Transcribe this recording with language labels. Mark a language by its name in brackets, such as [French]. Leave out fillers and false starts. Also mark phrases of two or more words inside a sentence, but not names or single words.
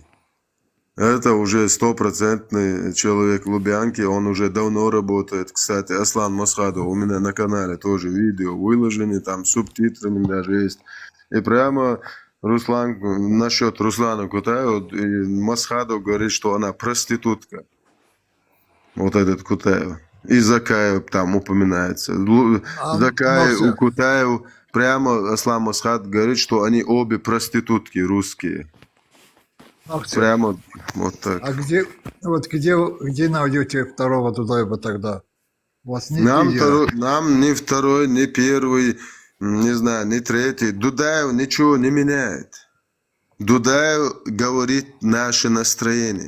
[Russian] Это уже стопроцентный человек Лубянки, он уже давно работает. Кстати, Аслан Масхадов, у меня на канале тоже видео выложены, там субтитрами даже есть. И прямо насчет Руслана Кутаева, Масхадов говорит, что она проститутка. Вот этот Кутаев. И Закаев там упоминается. Закаев и Кутаев, прямо Аслан Масхад говорит, что они обе проститутки русские. Прямо вот так. А где найдете второго Дудаева тогда? У вас нет нам ни второй, ни первый, не знаю, ни третий. Дудаев ничего не меняет. Дудаев говорит наше настроение.